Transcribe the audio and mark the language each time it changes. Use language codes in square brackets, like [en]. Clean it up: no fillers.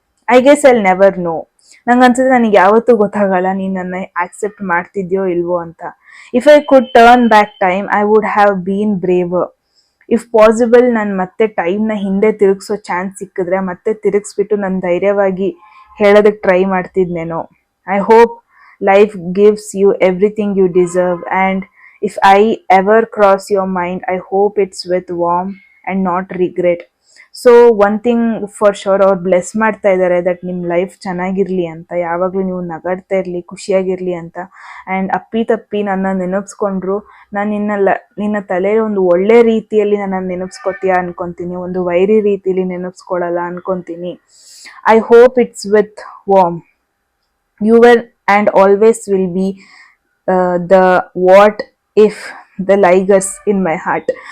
[en] I guess I'll never know. [kn] ನಂಗೆ ಅನ್ಸುತ್ತೆ ನನಗೆ ಯಾವತ್ತೂ ಗೊತ್ತಾಗಲ್ಲ ನೀನ್ ನನ್ನ ಆಕ್ಸೆಪ್ಟ್ ಮಾಡ್ತಿದ್ಯೋ ಇಲ್ವೋ ಅಂತ. [en] If I could turn back time I would have been braver. [kn] If possible ನಾನು ಮತ್ತೆ ಟೈಮ್ನ ಹಿಂದೆ ತಿರುಗಿಸೋ ಚಾನ್ಸ್ ಸಿಕ್ಕಿದ್ರೆ ಮತ್ತೆ ತಿರುಗಿಸ್ಬಿಟ್ಟು ನಾನು ಧೈರ್ಯವಾಗಿ ಹೇಳೋದಕ್ಕೆ try ಮಾಡ್ತಿದ್ನೇನೋ. [en] I hope life gives you everything you deserve, and if I ever cross your mind I hope it's with warmth and not regret. So one thing for sure, [kn] ಅವ್ರು ಬ್ಲೆಸ್ ಮಾಡ್ತಾ ಇದ್ದಾರೆ that ನಿಮ್ಮ life ಚೆನ್ನಾಗಿರ್ಲಿ ಅಂತ, ಯಾವಾಗಲೂ ನೀವು ನಗಾಡ್ತಾ ಇರಲಿ, ಖುಷಿಯಾಗಿರ್ಲಿ ಅಂತ. ಆ್ಯಂಡ್ ಅಪ್ಪಿ ತಪ್ಪಿ ನನ್ನ ನೆನಪಿಸ್ಕೊಂಡ್ರು, ನಾನು ನಿನ್ನ ತಲೆಯಲ್ಲಿ ಒಂದು ಒಳ್ಳೆ ರೀತಿಯಲ್ಲಿ ನನ್ನ ನೆನಪಿಸ್ಕೊತೀಯ ಅನ್ಕೊಂತೀನಿ, ಒಂದು ವೈರಿ ರೀತಿಯಲ್ಲಿ ನೆನಪಿಸ್ಕೊಳ್ಳಲ್ಲ ಅನ್ಕೊಂತೀನಿ. [en] I hope it's with warm. You were and always will be the what if the ligers in my heart.